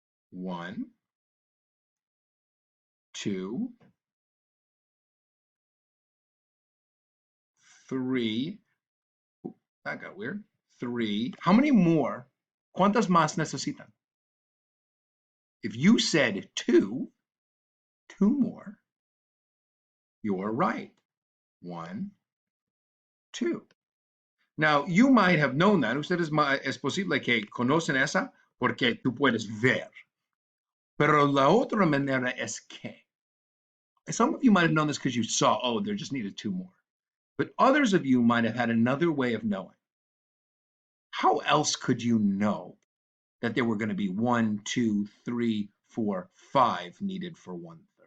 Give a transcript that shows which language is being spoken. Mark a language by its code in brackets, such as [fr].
[en] 1, 2, 3, oop, that got weird. 3. How many more? [es] ¿Cuántas más necesitan? [en] If you said 2, 2 more, you're right. 1, 2. Now, you might have known that. [es] Ustedes es posible que conocen esa porque tú puedes ver. Pero la otra manera es que. [en] Some of you might have known this because you saw, oh, there just needed 2 more. But others of you might have had another way of knowing. How else could you know that there were going to be 1, 2, 3, 4, 5 needed for 1/3?